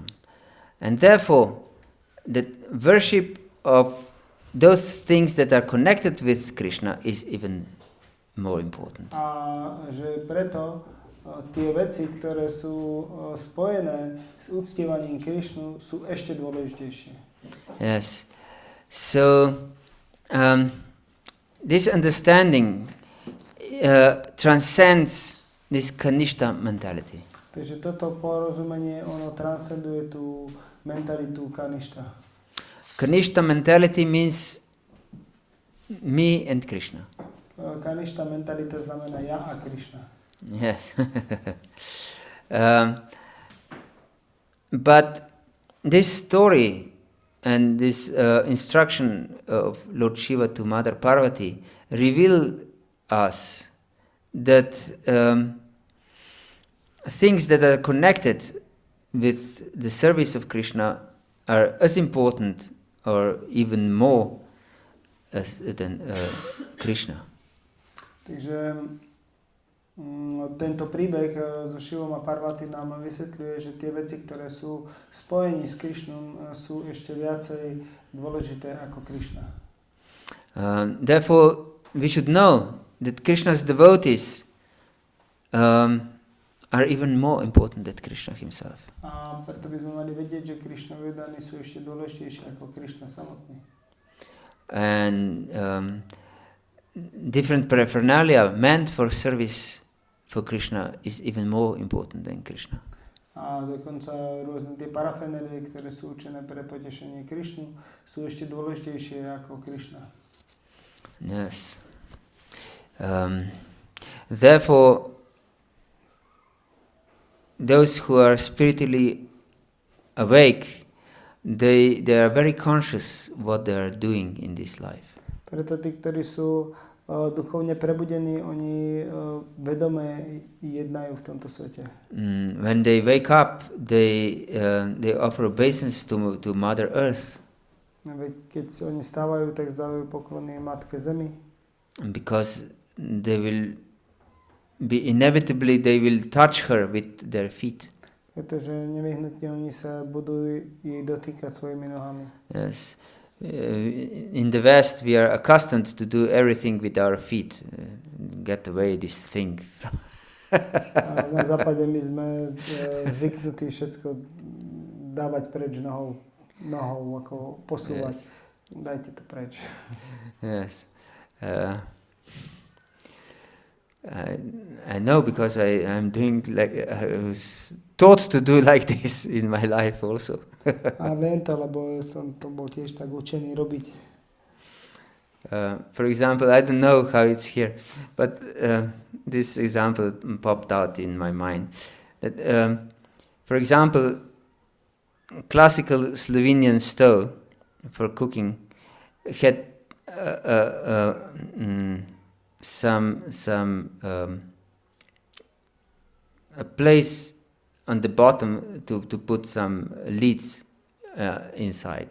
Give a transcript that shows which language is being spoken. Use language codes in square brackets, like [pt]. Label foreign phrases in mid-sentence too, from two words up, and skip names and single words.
[en] And therefore, the worship of those things that are connected with Krishna is even more important. [sk] A že preto tie veci, ktoré sú spojené s uctievaním Krišnu, sú ešte dôležitejšie. [en] Yes. So, this understanding transcends this Kanishta mentality. [sk] Takže toto porozumenie, ono transcenduje tú mentalitu Kanishta. [en] Kanishta mentality means me and Krishna. [sk] Kanishta mentalita znamená ja a Krishna. [en] Yes. But this story and this instruction of Lord Shiva to Mother Parvati reveal us that things that are connected with the service of Krishna are as important or even more than Krishna. [sk] Takže tento príbeh so Šivom a Parvati nám vysvetľuje, že tie veci, ktoré sú spojení s Krišnom, sú ešte viacej dôležité ako Krišna. [en] Therefore, we should know that Krishna's devotees are even more important than Krishna himself. [sk] A preto by sme mali vedieť, že Krišnovi daní sú ešte dôležitejšie ako Krišna samotný. [en] And different paraphernalia meant for service for Krishna is even more important than Krishna. [sk] A dokonca rôzne tie parafenelie, ktoré sú určené pre potešenie Krišnu, sú ešte dôležitejšie ako Krišna. [en] Yes. Therefore, those who are spiritually awake, they are very conscious what they are doing in this life. [sk] Preto tí, ktorí sú duchovne prebudení, oni vedome jednajú v tomto svete. [en] When they wake up, they offer obeisance to Mother Earth. [sk] Keď oni stávajú, tak zdávajú poklony Matke Zemi. [en] Because they will touch her with their feet. [sk] Pretože nevyhnutne oni sa budú jej dotýkať svojimi nohami. [en] Yes. In the West, we are accustomed to do everything with our feet. Get away this thing. [sk] Na západe my sme zvyknutí všetko dávať preč nohou, ako posúvať. Yes. Dajte to preč. [en] Yes. I know because I'm doing like I was taught to do like this in my life also. [sk] A viem to, lebo som to bol tiež tak učený robiť. [en] For example, I don't know how it's here, but this example popped out in my mind. That, for example, classical Slovenian stove for cooking had a place on the bottom to put some lids inside.